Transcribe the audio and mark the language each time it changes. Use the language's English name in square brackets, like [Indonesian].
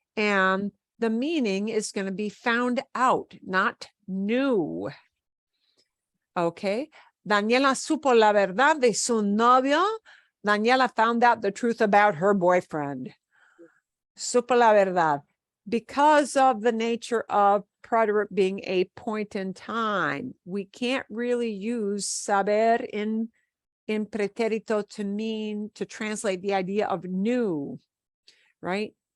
[English] And the meaning is going to be found out, not new. Okay. [Spanish] Daniela supo la verdad de su novio. [English] Daniela found out the truth about her boyfriend. [Spanish] Supo la verdad. [English] Because of the nature of preterite being a point in time, we can't really use saber in preterito to translate the idea of new, right?